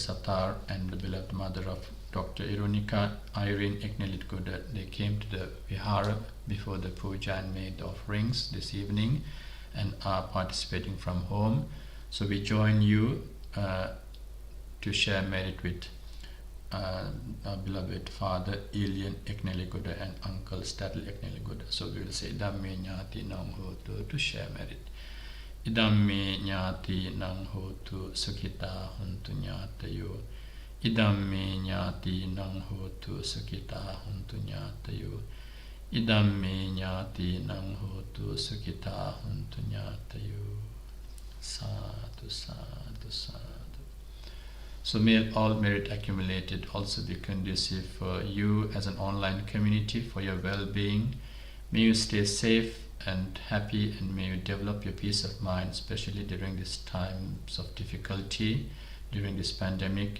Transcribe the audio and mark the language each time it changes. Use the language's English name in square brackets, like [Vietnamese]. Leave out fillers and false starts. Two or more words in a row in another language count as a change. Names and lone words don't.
[English] Satar, and the beloved mother of Dr. Irunika, Irene Ekneligoda, they came to the Vihara before the puja and made the offerings this evening and are participating from home. So we join you to share merit with our beloved father Elian Ekneligoda and uncle Stadley Ekneligoda. So we will say [Pali] Dhamme Nyati Nang Hotu [English] to share merit. [Pali] Idamme Nyati Nang Hotu Sukhita Huntu Nyatayo. Idamme Nyati Nang Hotu Sukhita Huntu Nyatayo. Idamme Nyati Nang Hotu Sukhita Huntu Nyatayo. Sadhu, sadhu, sadhu. [English] So may all merit accumulated also be conducive for you as an online community, for your well-being, May you stay safe and happy, and may you develop your peace of mind, especially during these times of difficulty, during this pandemic.